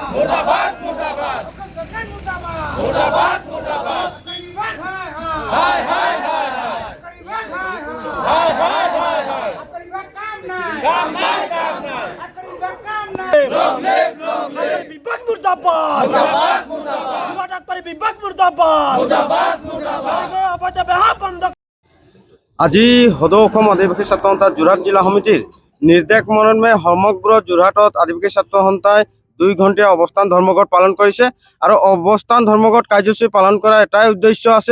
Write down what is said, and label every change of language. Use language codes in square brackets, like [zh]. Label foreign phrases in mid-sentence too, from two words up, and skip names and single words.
[hi] मुर्दाबाद मुर्दाबाद मुर्दाबाद मुर्दाबाद हाय हाय हाय हाय हाय हाय हाय काम नहीं [as] বিভাগ মুর্দাবাদ [hi] मुर्दाबाद मुर्दाबाद [as] ডাক্তারি বিভাগ মুর্দাবাদ [hi] मुर्दाबाद मुर्दाबाद [as] অবৈধ বেহা বন্ধ। আজি সদৌ অসম আদিবাসী ছাত্ৰ সন্থা যোৰহাট জিলা সমিতিৰ নিৰ্দেশ মৰ্মে সমগ্ৰ যোৰহাটত আদিবাসী ছাত্ৰ সন্থাই 2 ঘণ্টীয়া অৱস্থান ধৰ্মঘট পালন কৰিছে আৰু অৱস্থান ধৰ্মঘট কাৰ্যসূচী পালন কৰাৰ এটাই উদ্দেশ্য আছে।